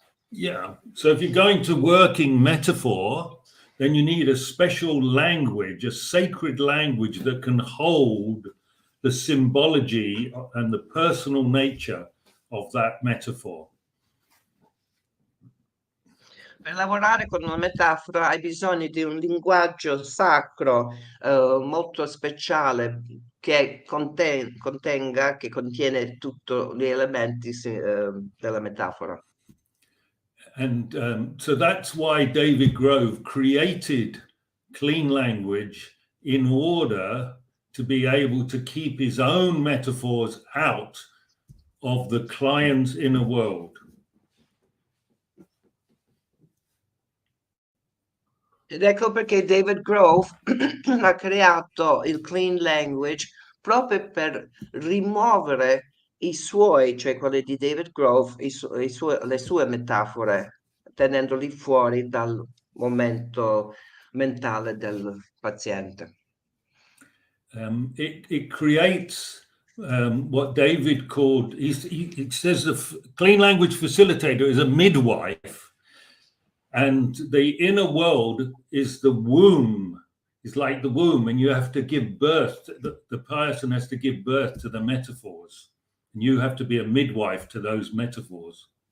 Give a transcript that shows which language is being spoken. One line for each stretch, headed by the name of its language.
English: Yeah. So if you're going to working metaphor, then you need a special language, a sacred language that can hold the symbology and the personal nature of that metaphor.
Italian: Per lavorare con una metafora hai bisogno di un linguaggio sacro, molto speciale, che contenga, che contiene tutti gli elementi della metafora.
English: And so that's why David Grove created clean language in order to be able to keep his own metaphors out of the client's inner world.
Italian: Ed ecco perché David Grove ha creato il clean language proprio per rimuovere i suoi, cioè quelli di David Grove, le sue metafore, tenendoli fuori dal momento mentale del paziente.
English: It creates what David called, he says the clean language facilitator is a midwife. And the inner world is the womb. It's like the womb, and you have to give birth. The person has to give birth to the metaphors, and you have to be a midwife to those metaphors.